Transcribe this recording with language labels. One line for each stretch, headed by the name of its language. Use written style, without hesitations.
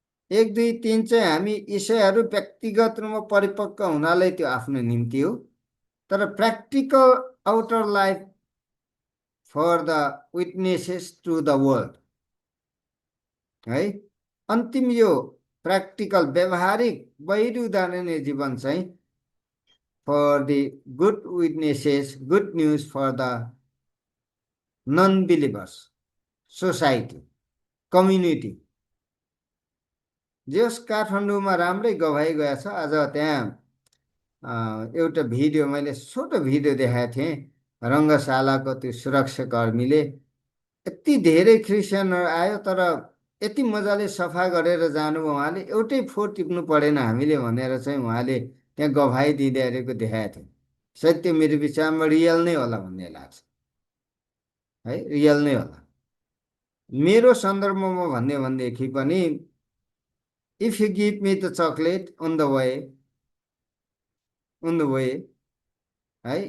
Nepali: 1 2 3 चाहिँ हामी ईसाईहरू व्यक्तिगत रूपमा परिपक्व हुनाले त्यो आफ्नो निम्ति हो।
English: तर practical outer life for the witnesses to the world है।
Nepali: अन्तिम यो प्र्याक्टिकल व्यवहारिक बाहिरी उदाहरणीय जीवन चाहिँ
English: for the good witnesses, good news for the non-believers, society, community.
Nepali: जस काठमाडौँमा राम्रै गवाई गएको छ। आज त्यहाँ एउटा भिडियो मैले छोटो भिडियो देखाएको थिएँ। रङ्गशालाको त्यो सुरक्षाकर्मीले यति धेरै क्रिस्चियनहरू आयो, तर यति मजाले सफा गरेर जानुभयो उहाँले, एउटै फोहोर टिप्नु परेन हामीले भनेर चाहिँ उहाँले त्यहाँ गवाई दिँदैरहेको देखाएको थियो। सायद त्यो मेरो विचारमा रियल नै होला भन्ने लाग्छ है, रियल नै होला। मेरो सन्दर्भमा भन्ने भनेदेखि पनि
English: if you give me the chocolate on the way, right?